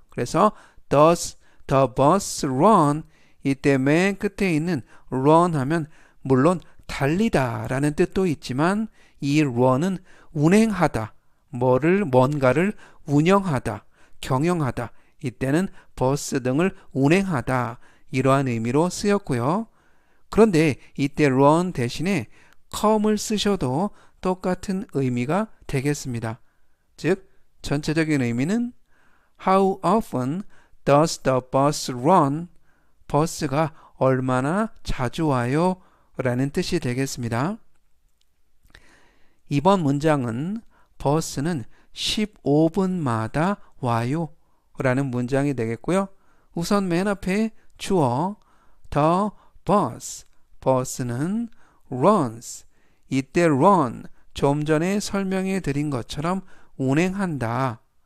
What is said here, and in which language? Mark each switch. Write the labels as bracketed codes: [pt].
[ko] 그래서 does the bus run 이때 맨 끝에 있는 run 하면 물론 달리다 라는 뜻도 있지만 이 run은 운행하다 뭔가를 운영하다 경영하다 이때는 버스 등을 운행하다 이러한 의미로 쓰였고요. 그런데 이때 run 대신에 come을 쓰셔도 똑같은 의미가 되겠습니다. [en] 즉 전체적인 의미는 How often does the bus run? [ko] 버스가 얼마나 자주 와요? 라는 뜻이 되겠습니다. 이번 문장은 버스는 15분마다 와요 라는 문장이 되겠고요. 우선 맨 앞에 주어 the bus 버스는 runs 이때 run 좀 전에 설명해 드린 것처럼 운행한다.